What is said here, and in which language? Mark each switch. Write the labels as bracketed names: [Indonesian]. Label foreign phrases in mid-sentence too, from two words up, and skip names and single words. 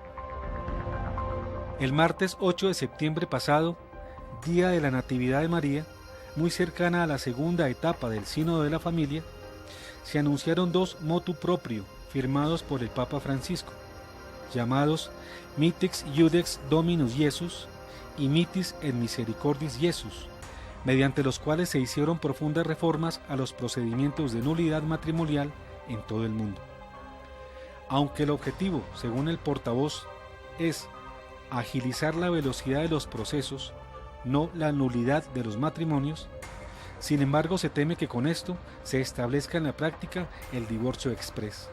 [Spanish] El martes 8 de septiembre pasado, día de la Natividad de María, muy cercana a la segunda etapa del Sínodo de la Familia, se anunciaron dos [Latin] motu proprio [Spanish] firmados por el Papa Francisco, llamados Mitix Iudex Dominus Iesus y Mitis et Misericordis Iesus, mediante los cuales se hicieron profundas reformas a los procedimientos de nulidad matrimonial en todo el mundo. Aunque el objetivo, según el portavoz, es agilizar la velocidad de los procesos, no la nulidad de los matrimonios, sin embargo se teme que con esto se establezca en la práctica el divorcio exprés.